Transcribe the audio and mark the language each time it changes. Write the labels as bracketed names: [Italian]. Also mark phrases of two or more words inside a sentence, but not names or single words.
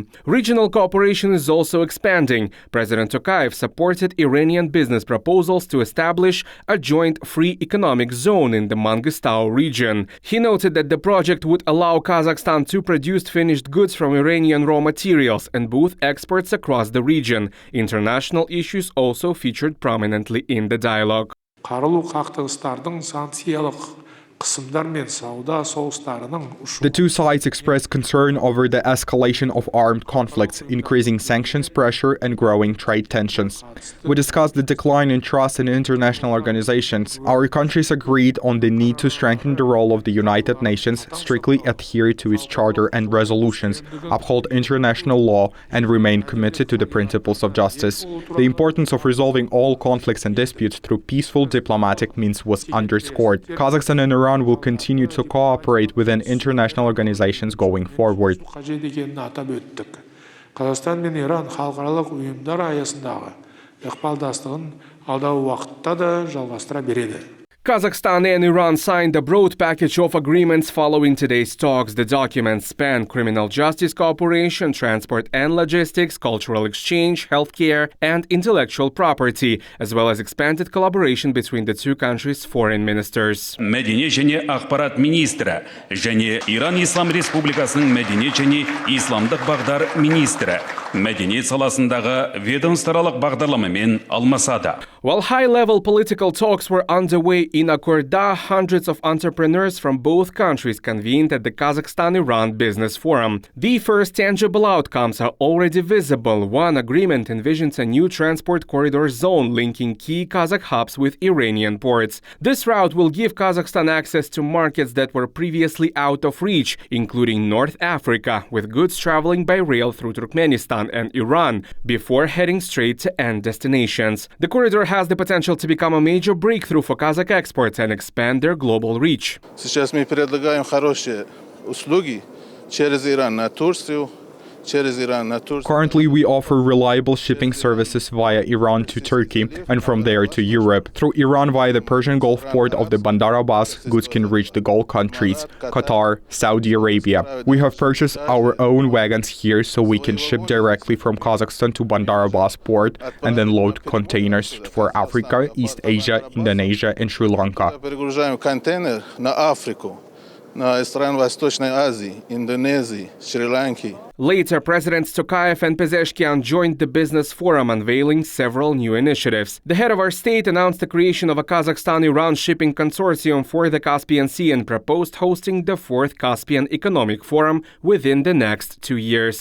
[English] Regional cooperation is also expanding. President Tokayev supported Iranian business proposals to establish a joint free economic zone in the Mangistau region. He noted that the project would allow Kazakhstan to produce finished goods from Iranian raw materials and boost exports across the region. International issues also featured prominently in the dialogue. [Kazakh] Қарулы қақтығыстардың санкциялық қысымдар мен сауда соғыстарының [English] The two sides expressed concern over the escalation of armed conflicts, increasing sanctions pressure and growing trade tensions. We discussed the decline in trust in international organizations. Our countries agreed on the need to strengthen the role of the United Nations, strictly adhere to its charter and resolutions, uphold international law, and remain committed to the principles of justice. The importance of resolving all conflicts and disputes through peaceful diplomatic means was underscored. Kazakhstan and Iran will continue to cooperate within international organizations going forward. [Kazakh] Қазақстан мен Иран халықаралық ұйымдар аясындағы ықпалдастығын алдағы уақытта да жалғастыра береді. [English] Kazakhstan and Iran signed a broad package of agreements following today's talks. The documents span criminal justice cooperation, transport and logistics, cultural exchange, healthcare, and intellectual property, as well as expanded collaboration between the two countries' foreign ministers. [Kazakh] Мәдениет және ақпарат министрі және Иран Ислам Республикасының мәдениет және исламдық бағдар министрі мәдениет саласындағы ведомстволық бағдарламамен алмасады. [English] While high-level political talks were underway in Akorda, hundreds of entrepreneurs from both countries convened at the Kazakhstan-Iran Business Forum. The first tangible outcomes are already visible. One agreement envisions a new transport corridor zone linking key Kazakh hubs with Iranian ports. This route will give Kazakhstan access to markets that were previously out of reach, including North Africa, with goods traveling by rail through Turkmenistan and Iran, before heading straight to end destinations. The corridor has the potential to become a major breakthrough for Kazakh exports and expand their global reach. [Russian] Сейчас мы предлагаем хорошие услуги через Иран на Турцию. [English] Currently, we offer reliable shipping services via Iran to Turkey and from there to Europe. Through Iran via the Persian Gulf port of the Bandar Abbas, goods can reach the Gulf countries, Qatar, Saudi Arabia. We have purchased our own wagons here so we can ship directly from Kazakhstan to Bandar Abbas port and then load containers for Africa, East Asia, Indonesia and Sri Lanka. [Russian] Контейнер на Африку, на страны Восточной Азии, Индонезии, Шри-Ланки. [English] Later, Presidents Tokayev and Pezeshkian joined the business forum, unveiling several new initiatives. The head of our state announced the creation of a Kazakhstan-Iran shipping consortium for the Caspian Sea and proposed hosting the 4th Caspian Economic Forum within the next 2 years.